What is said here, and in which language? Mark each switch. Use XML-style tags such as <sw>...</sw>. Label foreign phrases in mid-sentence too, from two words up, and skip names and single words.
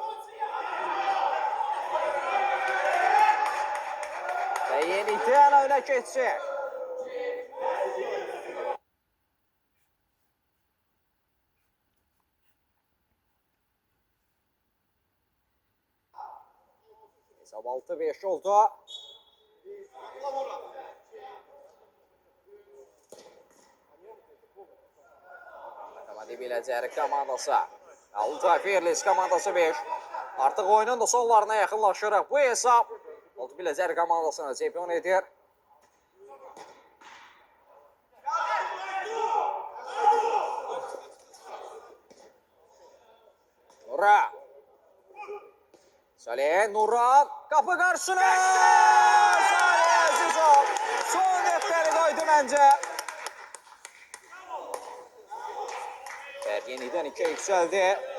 <tr>Ve yeniden öne geçecek. Hesap 6-5 oldu.</tr> <az>Lokomotiv Biləcəri komandası. Ultra Firlis komandası 5. Artıq oyunun da sonlarına yaxınlaşırıq. Bu hesab Ultra Biləcəri komandasını çempion edir. Nura.</az> <tr>Salih Nuran. Kapı karşısına.</tr> <az>Salih Əzizov. Son nöqtəni qoydu məncə.</az> <tr>Yeniden 2'ye yükseldi.</tr>